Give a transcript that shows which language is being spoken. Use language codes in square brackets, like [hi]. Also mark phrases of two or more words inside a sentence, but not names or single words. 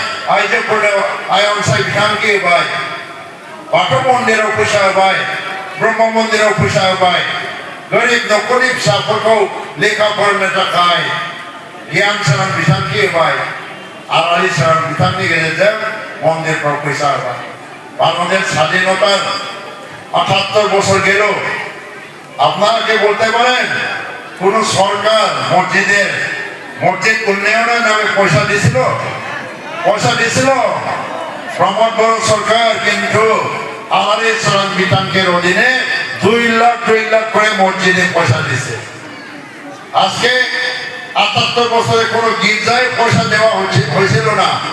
[brx] आइजोफोरनो आइ अनसाय बिथांखि होबाय बाथौ मन्दिराव फैसा होबाय ब्रह्म मन्दिराव फैसा होबाय गोरिब न'खरनि फिसाफोरखौ लेखा फरायनो थाखाय गियान सोरां बिथांखि होबाय आलारि सोरां बिथांनि गेजेरजों मन्दिरफ्राव फैसा होबाय [bn] भारतेর স্বাধীনতার ৭৮ বছর গেল আপনারা কি বলতে পারেন কোন সরকার মসজিদ উন্নয়নের নামে পয়সা দিয়েছিল প্রমোদ বড় সরকার কিন্তু আলারি সোরাং বিতাঙ্কের অধীনে 2 লাখ করে মসজিদে পয়সা দিয়েছে আজকে ৭৮ বছরে কোনো গির্জায় পয়সা দেওয়া হয়েছিল না